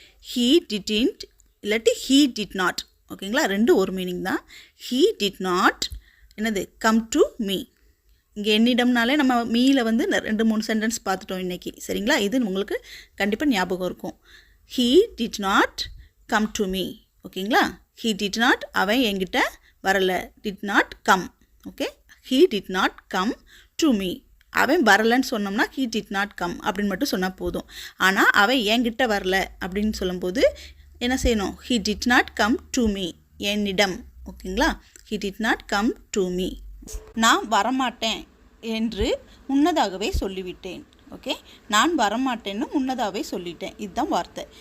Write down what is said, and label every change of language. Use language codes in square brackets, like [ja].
[en] he didn't [ta] இல்லாட்டி [en] he did not. [ta] ஓகேங்களா? ரெண்டு ஒரு மீனிங் தான். [en] he did not என்னது? come to me. [ta] இங்கே என்னிடம்னாலே நம்ம மீயில் வந்து 2-3 சென்டென்ஸ் பார்த்துட்டோம் இன்றைக்கி. சரிங்களா? இது உங்களுக்கு கண்டிப்பாக ஞாபகம் இருக்கும். [en] he did not come to me. ஓகேங்களா? he did not, [ta] அவன் என்கிட்ட வரல. [en] did not come. Okay, he did not come to me. [ta] அவன் வரலன்னு சொன்னோம்னா [en] he did not come [ta] அப்படின்னு மட்டும் சொன்னால் போதும். ஆனால் அவன் என்கிட்ட வரல அப்படின்னு சொல்லும்போது என்ன செய்யணும்? [en] he did not come to me, என்னிடம். ஓகேங்களா? he did not come to me. [ta] நான் வரமாட்டேன் என்று முன்னதாகவே சொல்லிவிட்டேன். ஓகே, நான் வரமாட்டேன்னு முன்னதாகவே சொல்லிட்டேன். இதுதான் வார்த்தை.